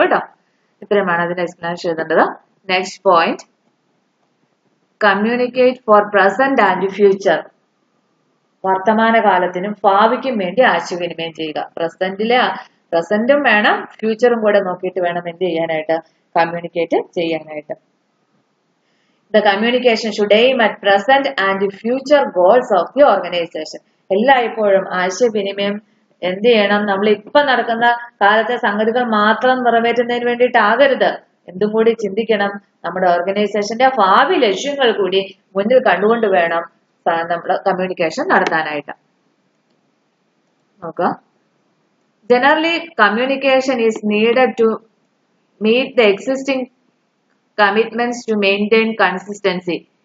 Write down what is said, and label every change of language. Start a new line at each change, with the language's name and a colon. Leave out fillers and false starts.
Malayalam: കേട്ടോ, ഇത്രയുമാണ് അതിന്റെ എക്സ്പ്ലനേഷൻ എഴുതേണ്ടത്.
English: Next point, communicate for present and future.
Malayalam: വർത്തമാനകാലത്തിനും ഭാവിക്കും വേണ്ടി ആശയവിനിമയം ചെയ്യുക. പ്രസന്റും വേണം, ഫ്യൂച്ചറും കൂടെ നോക്കിയിട്ട് വേണം എന്ത് ചെയ്യാനായിട്ട്? കമ്മ്യൂണിക്കേറ്റ് ചെയ്യാനായിട്ട്.
English: The communication should aim at present and future goals of the organization.
Malayalam: എല്ലായ്പ്പോഴും ആശയവിനിമയം എന്ത് ചെയ്യണം? നമ്മൾ ഇപ്പൊ നടക്കുന്ന കാലത്തെ സംഗതികൾ മാത്രം നിറവേറ്റുന്നതിന് വേണ്ടിയിട്ടാകരുത്. എന്തും കൂടി ചിന്തിക്കണം. നമ്മുടെ ഓർഗനൈസേഷന്റെ ഭാവി ലക്ഷ്യങ്ങൾ കൂടി മുന്നിൽ കണ്ടുകൊണ്ട് വേണം നമ്മൾ കമ്മ്യൂണിക്കേഷൻ നടത്താനായിട്ട്. നോക്കുക,
English: Generally communication is needed to meet the existing commitments to maintain consistency.